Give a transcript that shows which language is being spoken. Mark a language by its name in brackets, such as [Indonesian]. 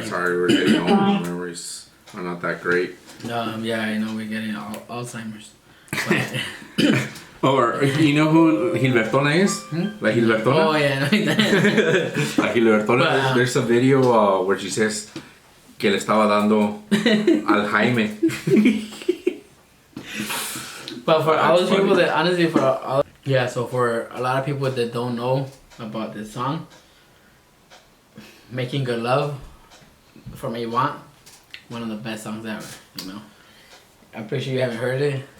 [English] Yeah, sorry, we're getting old. Memories are not that great. Yeah, I know we're getting Alzheimer's. Or, you know who Gilbertona is? Like Gilbertona? Oh, yeah. Like Gilbertona, there's a video where she says, [Spanish] que le estaba dando al Jaime. [English] But for all those people that, honestly, so for a lot of people that don't know about this song, Making Good Love from Avant, one of the best songs ever, you know. I'm pretty sure you haven't heard it.